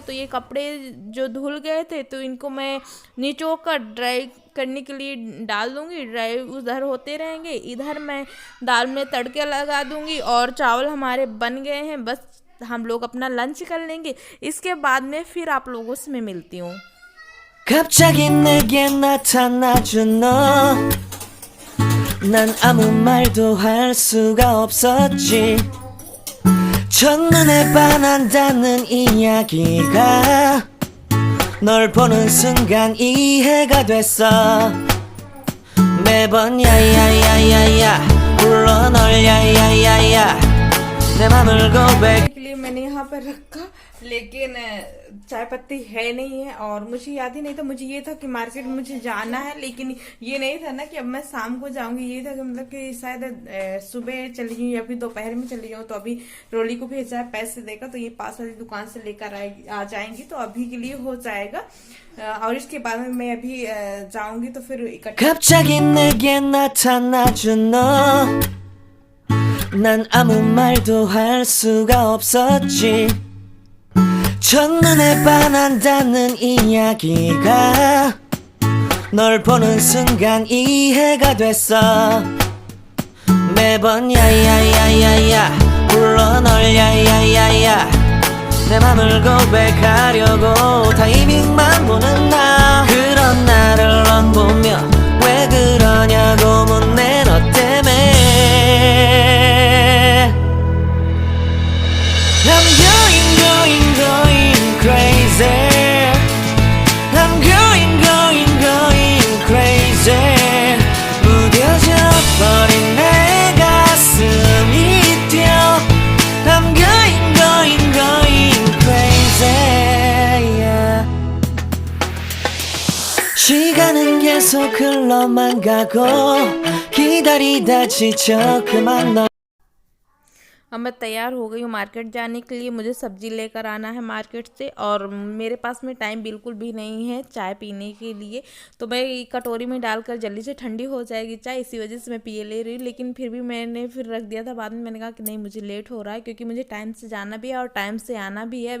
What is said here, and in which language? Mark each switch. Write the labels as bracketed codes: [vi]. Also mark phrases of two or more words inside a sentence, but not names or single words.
[hi] तो ये कपड़े जो धुल गए थे तो इनको मैं निचो कर ड्राई करने के लिए डाल दूंगी। ड्राई उधर होते रहेंगे, इधर मैं दाल में तड़के लगा दूंगी और चावल हमारे बन गए हैं। बस हम लोग अपना लंच कर लेंगे। इसके बाद में फिर आप लोगों से मैं मिलती हूँ। [ko] 갑자기 내게 나타나준 너 난 아무 말도 할 수가 없었지 첫눈에 반한다는 이야기가 널 보는 순간 이해가 됐어 매번 야야야야야 불러 널 야야야야 내 맘을 고백 [hi] के लिए मैंने यहाँ पर रखा, लेकिन चाय पत्ती है नहीं है और मुझे याद ही नहीं था। मुझे ये था कि मार्केट मुझे जाना है, लेकिन ये नहीं था ना कि अब मैं शाम को जाऊंगी। ये था कि मतलब कि शायद सुबह चली जाऊँ या फिर दोपहर में चली जाऊँ। तो अभी रोली को भेजा है पैसे देकर, तो ये पास वाली दुकान से लेकर आ जाएंगी, तो अभी के लिए हो जाएगा। और इसके बाद में मैं अभी जाऊंगी तो फिर इकट्ठा। [ko] 갑자기 내게 나타나준 너 난 아무 말도 할 수가 없었지 첫눈에 반한다는 이야기가 널 보는 순간 이해가 됐어 매번 야야야야야 불러 널 야야야야 내 맘을 고백하려고 타이밍만 보는 나 그런 나를 넌 보며 왜 그러냐고 묻네 너 때문에 [en] I'm going crazy I'm going crazy [ko] 무뎌져 버린 내 가슴이 뛰어 [en] I'm going crazy yeah. [ko] 시간은 계속 흘러만 가고 기다리다 지쳐 그만 너 [hi] अब मैं तैयार हो गई हूँ मार्केट जाने के लिए। मुझे सब्जी लेकर आना है मार्केट से और मेरे पास में टाइम बिल्कुल भी नहीं है चाय पीने के लिए। तो मैं कटोरी में डालकर जल्दी से ठंडी हो जाएगी चाय, इसी वजह से मैं पिए ले रही हूँ। लेकिन फिर भी मैंने फिर रख दिया था। बाद में मैंने कहा कि नहीं मुझे लेट हो रहा है, क्योंकि मुझे टाइम से जाना भी है और टाइम से आना भी है।